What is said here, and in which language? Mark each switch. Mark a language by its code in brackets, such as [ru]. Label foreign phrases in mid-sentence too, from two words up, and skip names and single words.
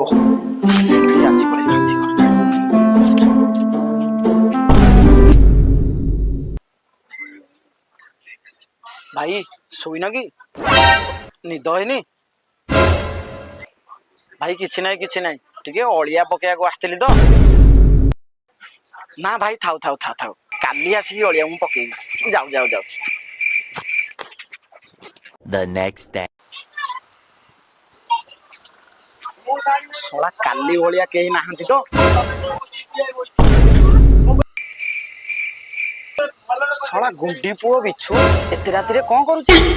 [or] ଆଜି ପଳେଇଲା, ଆଜି ଘର ଛାଡି। ଭାଇ ଶୋଇନ କି? ନିଦ ହେଇନି? ଭାଇ କିଛି ନାହିଁ କିଛି ନାହିଁ, ଟିକେ ଅଳିଆ ପକେଇବାକୁ ଆସିଥିଲି ତ। ନା ଭାଇ ଥାଉ ଥାଉ ଥାଉ ଥାଉ, କାଲି ଆସିକି ଅଳିଆ ମୁଁ ପକେଇବି। ଯାଉଛି। [en] The next day. [or] ଶଳା କାଲି ଭଳିଆ କେହି ନାହାନ୍ତି ତ? ଶଳା ଗୁଣ୍ଡି ପୁଅ ବିଛୁ ଏତେ ରାତିରେ କଣ କରୁଛି?